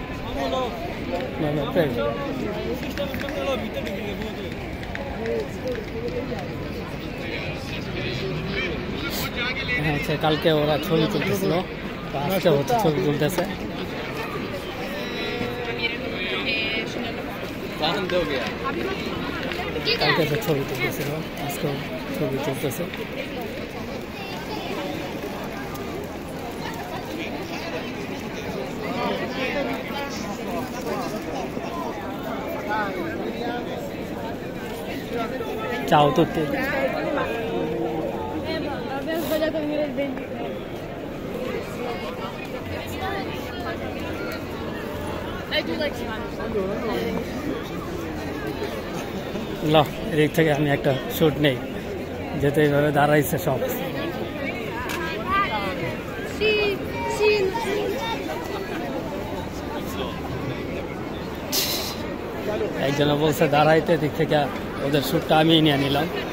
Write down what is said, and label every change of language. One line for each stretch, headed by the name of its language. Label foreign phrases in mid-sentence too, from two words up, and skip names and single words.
Bangla: হ্যাঁ হচ্ছে কালকে ওরা ছবি তুলতেছিল, তো আজকে হচ্ছে ছবি তুলতেছে। কালকে তো ছবি তুলতেছিল, আজকেও ছবি তুলতেছে।
Italian: Ciao a tutti. Abbiamo sbagliato a venire il 20.
English: I do like Spanish.
Bangla: লো এদিক থেকে আমি একটা শুট নেই, যেতে এইভাবে দাঁড়াইছে সব। একজনে বলছে দাঁড়াইতে, দিক থেকে ওদের শ্যুটটা আমি নিয়ে নিলাম।